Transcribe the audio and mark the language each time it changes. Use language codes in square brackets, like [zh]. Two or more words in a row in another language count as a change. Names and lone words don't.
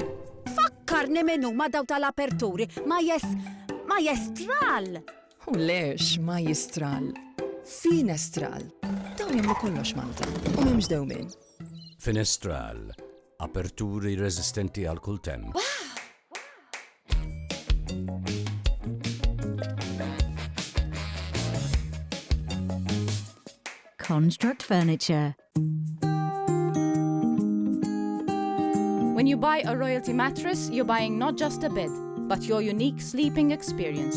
[mt] Fakkarni min huma daw tal-aperturi ma jestral. U lex ma jistral. Finestral. Dawn jagħmlu kollox Malta u m'hemmx dewmien. Finestral. Aperturi resistenti għal kull temp. Construct Furniture. [en] When you buy a Royalty mattress, you're buying not just a bed, but your unique sleeping experience.